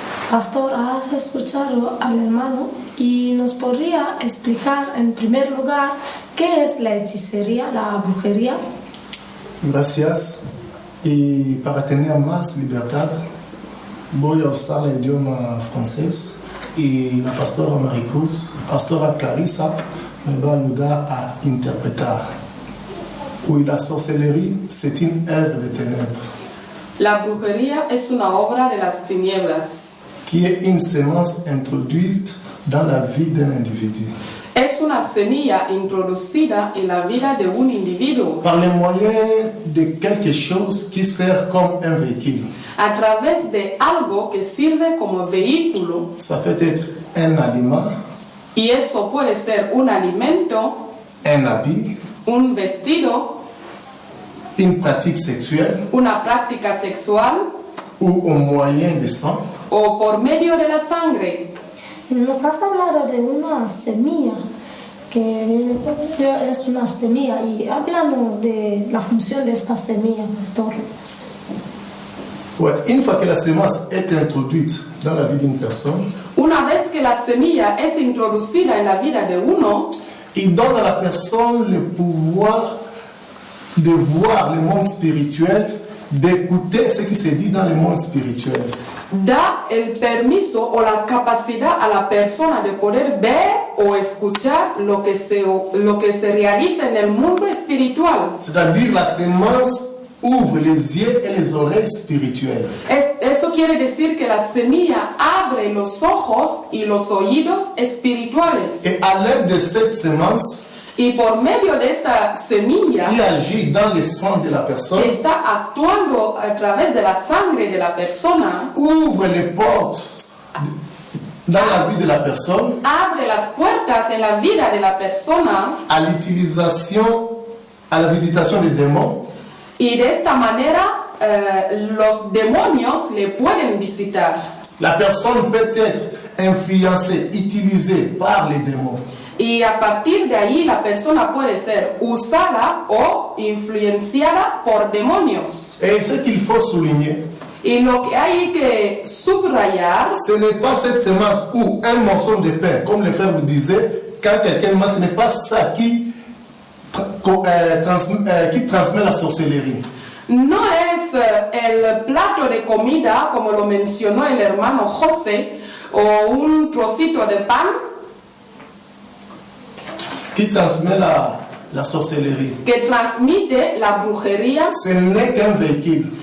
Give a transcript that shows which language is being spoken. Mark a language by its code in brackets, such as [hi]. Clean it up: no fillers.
[es] Pastor, has escuchado al hermano y nos podría explicar en primer lugar qué es la hechicería, la brujería. Gracias. Y para tener más libertad, voy a usar el idioma francés y la pastora Maricruz, pastora Clarissa, me va a ayudar a interpretar. [fr] Oui, la sorcellerie, c'est une œuvre de ténèbres. [es] La brujería es una obra de las tinieblas. [fr] Qui est une semence introduite dans la vie d'un individu. [es] Es una semilla introducida en la vida de un individuo. [fr] Par le moyen de quelque chose qui sert comme un véhicule. [es] A través de algo que sirve como vehículo. [fr] Ça peut être un aliment. [es] Y eso puede ser un alimento. [fr] Un habit. [es] Un vestido. [fr] Une pratique sexuelle. [es] Una práctica sexual. [fr] Ou un moyen de sang. [es] O por medio de la sangre. Nos has hablado de una semilla, que es una semilla, y háblanos de la función de esta semilla, pastor. [fr] Ouais, une fois que la semence est introduite dans la vie d'une personne, [es] una vez que la semilla es introducida en la vida de uno, [fr] il donne à la personne le pouvoir de voir le monde spirituel, d'écouter ce qui se dit dans le monde spirituel. [es] Da el permiso o la capacidad a la persona de poder ver o escuchar lo que se realiza en el mundo espiritual. [fr] C'est-à-dire la semence ouvre les yeux et les oreilles spirituelles. [es] Eso quiere decir que la semilla abre los ojos y los oídos espirituales. [fr] Et à l'aide de cette semence, [es] Y por medio de esta semilla, [fr] qui agit dans le sang de la personne, [es] que está actuando a través de la sangre de la persona, [fr] ouvre les portes dans la vie de la personne [es] abre las puertas en la vida de la persona, [fr] à l'utilisation, à la visitation des démons, [es] y de esta manera los demonios le pueden visitar. [fr] la personne peut être influencée, utilisée par les démons. [es] Y a partir de ahí la persona puede ser usada o influenciada por demonios. [fr] Et ce qu'il faut souligner, [es] Y lo que hay que subrayar, [fr] ce n'est pas cette semence ou un morceau de pain, comme le frère vous disait, quand quelqu'un mange, ce n'est pas ça qui transmet la sorcellerie. [es] no es el plato de comida, como lo mencionó el hermano José, o un trocito de pan [fr] Qui transmet la sorcellerie. [es] que transmite la brujería. [fr] Ce n'est qu'un véhicule